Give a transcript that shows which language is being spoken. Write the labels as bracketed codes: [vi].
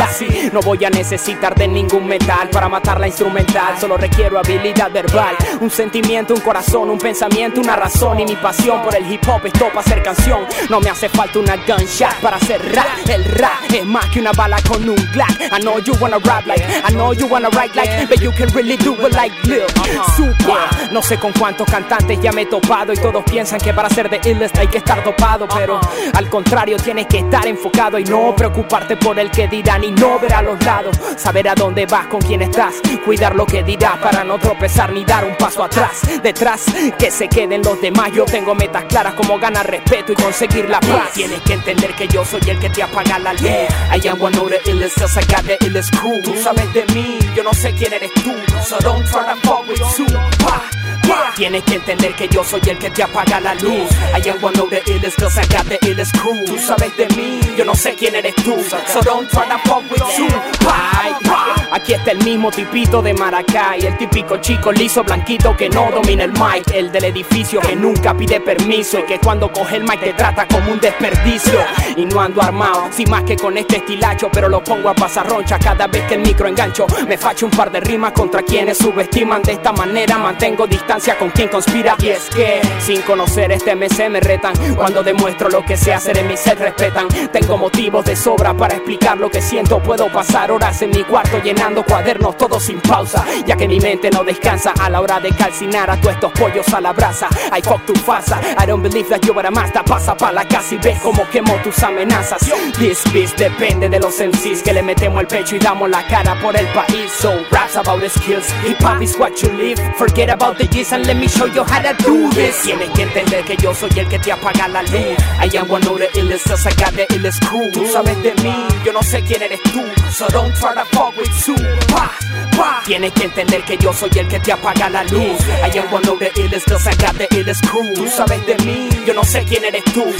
[es] Así no voy a necesitar de ningún metal para matar la instrumental. Solo requiero habilidad verbal, un sentimiento, un corazón, un pensamiento, una razón. Y mi pasión por el hip hop es top hacer canción. No me hace falta una gunshot para hacer rap. El rap es más que una bala con un Glock. [en] I know you wanna rap like, I know you wanna write like, but you can really do it like Lil Super. [es] No sé con cuántos cantantes ya me he topado, y todos piensan que para ser [en] the illest [es] hay que estar topado. Pero al contrario, tienes que estar enfocado y no preocuparte por el que dirán, y no ver a los lados, saber a dónde vas, con quién estás, cuidar lo que dirás para no tropezar ni dar un paso atrás. Detrás, que se queden los demás. Yo tengo metas claras como ganar respeto y conseguir la paz. Tienes que entender que yo soy el que te apaga la luz. [en] I am one of the illest, just I got the illest crew. [es] Tú sabes de mí, yo no sé quién eres tú. [en] So don't try to fuck with Super. [es] Tienes que entender que yo soy el que te apaga la luz. [en] I am one of the illest, just I got the illest crew. [es] Tú sabes de mí, yo no sé quién eres tú. [en] So don't try to fuck with Super. [es] Aquí está el mismo tipito de Maracay, el típico chico liso blanquito que no domina el mic, el del edificio que nunca pide permiso y que cuando coge el mic te trata como un desperdicio. Y no ando armado, sin más que con este estilacho, pero lo pongo a pasar roncha cada vez que el micro engancho. Me facho un par de rimas contra quienes subestiman, de esta manera mantengo distancia con quien conspira. Y es que sin conocer este MC me retan, cuando demuestro lo que sé hacer en mi set respetan. Tengo motivos de sobra para explicar lo que siento, puedo pasar horas en mi cuarto y llenando cuadernos todos sin pausa, ya que mi mente no descansa a la hora de calcinar a todos estos pollos a la brasa. [en] I fuck [es] tu farsa, [en] I don't believe that you are a master. [es] Pasa pa' la casa y ves como quemo tus amenazas. [en] This beast [es] depende de los MCs, que le metemos el pecho y damos la cara por el país. [en] So raps about skills, hip hop is what you live. Forget about the G's and let me show you how to do this. [es] Tienes que entender que yo soy el que te apaga la luz. [en] I am one of the illest, just I got the illest crew. [es] Tú sabes de mí, yo no sé quién eres tú. [en] So don't try to fuck with Super. [es] Tienes que entender que yo soy el que te apaga la luz. [en] I am one of the illest, just I got the illest crew. [es] Tú sabes de mí, yo no sé quién eres tú.